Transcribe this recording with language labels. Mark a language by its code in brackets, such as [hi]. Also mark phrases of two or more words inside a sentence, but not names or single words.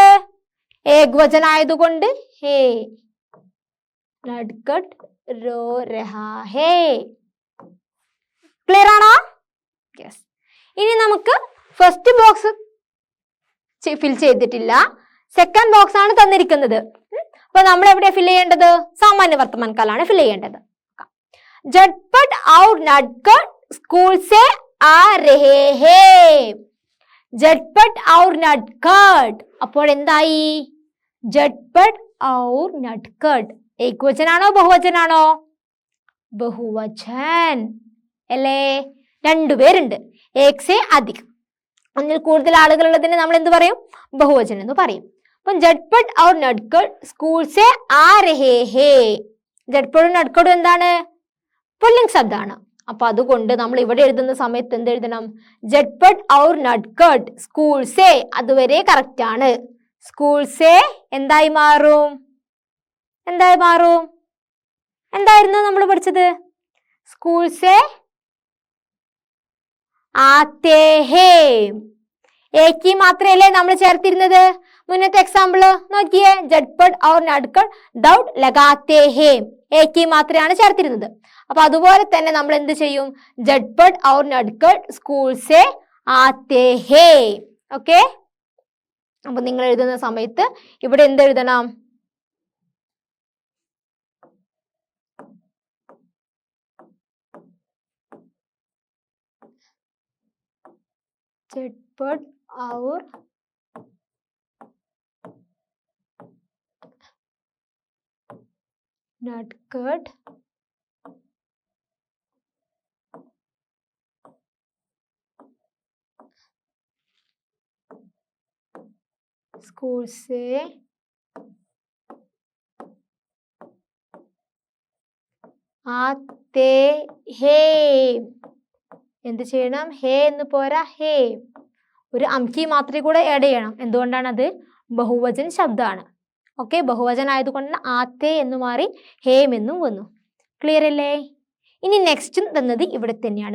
[hi] ഏകവചനായതുകൊണ്ട് है. नटखट रो रहा है. [ml] ക്ലിയർ ആണോ? യെസ്. ഇനി നമുക്ക് ഫസ്റ്റ് ബോക്സ് ഫിൽ ചെയ്തിട്ടില്ല, സെക്കൻഡ് ബോക്സ് ആണ് തന്നിരിക്കുന്നത്. അപ്പൊ നമ്മൾ എവിടെ ഫിൽ ചെയ്യേണ്ടത്? സാമാന്യ വർത്തമാനകാലാണ് ഫിൽ ചെയ്യേണ്ടത്. [hi] झटपट और नटखट स्कूल से आ रहे हैं. [ml] झटपट और नटखट അപ്പോൾ എന്തായി? झटपट और नटखट ഏകവചനാണോ ബഹുവചനാണോ? ബഹുവചൻ അല്ലേ? രണ്ടുപേരുണ്ട്. [hi] एक से अधिक, [ml] ഒന്നിൽ കൂടുതൽ ആളുകൾ ഉള്ളതിന് നമ്മൾ എന്ത് പറയും? ബഹുവചൻ എന്ന് പറയും. അപ്പം [hi] झटपट और नटखट स्कूल से आ रहे हैं. [ml] झटपट नटखट എന്താണ്? പുല്ലിംഗ് ശബ്ദമാണ്. അപ്പൊ അതുകൊണ്ട് നമ്മൾ ഇവിടെ എഴുതുന്ന സമയത്ത് എന്ത് എഴുതണം? [hi] झटपट और नटखट स्कूल से, [ml] അതുവരെ കറക്റ്റ് ആണ്. [hi] स्कूल से [ml] എന്തായി മാറും? എന്തായി മാറും? എന്തായിരുന്നു നമ്മൾ പഠിച്ചത്? [hi] स्कूल से आते हैं. [ml] ഏക്ക് മാത്രമല്ലേ നമ്മൾ ചേർത്തിരുന്നത്? മുന്നത്തെ എക്സാമ്പിള് നോക്കിയേ, [hi] झटपट और नटखट दौड़ लगाते हैं. [ml] ഏക്ക് മാത്രമാണ് ചേർത്തിരുന്നത്. അപ്പൊ അതുപോലെ തന്നെ നമ്മൾ എന്ത് ചെയ്യും? [hi] झटपट और नटखट स्कूल से आते हैं. [ml] ഓക്കെ? അപ്പൊ നിങ്ങൾ എഴുതുന്ന സമയത്ത് ഇവിടെ എന്ത് എഴുതണം? [hi] झटपट और नटखट स्कूल से आते हैं. [ml] എന്ത് ചെയ്യണം? ഹേ എന്ന് പോരാ, ഹേ. ഒരു അംകി മാത്രമേ കൂടെ ആഡ് ചെയ്യണം. എന്തുകൊണ്ടാണ്? അത് ബഹുവചൻ ശബ്ദമാണ്. ഓക്കെ, ബഹുവചൻ ആയതുകൊണ്ട് ആത്തേ എന്ന് മാറി ഹേം എന്നും വന്നു. ക്ലിയർ അല്ലേ? ഇനി നെക്സ്റ്റ് തന്നത് ഇവിടെ തന്നെയാണ്.